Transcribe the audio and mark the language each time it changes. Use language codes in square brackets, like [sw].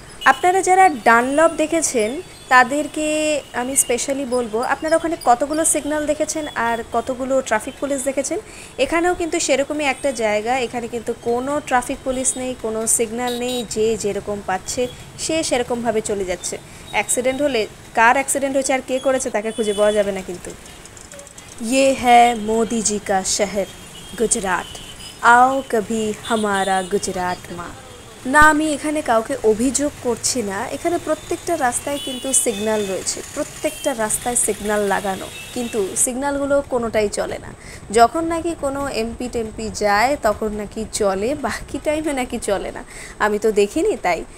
[bn] আপনারা যারা ডানলপ দেখেছেন তাদেরকে আমি স্পেশালি বলবো, আপনারা ওখানে কতগুলো সিগন্যাল দেখেছেন আর কতগুলো ট্রাফিক পুলিশ দেখেছেন? এখানেও কিন্তু সেরকমই একটা জায়গা। এখানে কিন্তু কোনো ট্রাফিক পুলিশ নেই, কোনো সিগন্যাল নেই, যে যেরকম পাচ্ছে সে সেরকমভাবে চলে যাচ্ছে। অ্যাক্সিডেন্ট হলে কার অ্যাক্সিডেন্ট হয়েছে আর কে করেছে তাকে খুঁজে পাওয়া যাবে না। কিন্তু [hi] ये है मोदी जी का शहर गुजरात, आओ कभी हमारा गुजरात माँ। [bn] না, আমি এখানে কাউকে অভিযোগ করছি না। এখানে প্রত্যেকটা রাস্তায় কিন্তু সিগন্যাল রয়েছে, প্রত্যেকটা রাস্তায় সিগন্যাল লাগানো, কিন্তু সিগন্যালগুলো কোনোটাই চলে না। যখন নাকি কোনো এমপি টেমপি যায় তখন নাকি চলে, বাকি টাইমে নাকি চলে না। আমি তো দেখিনি তাই।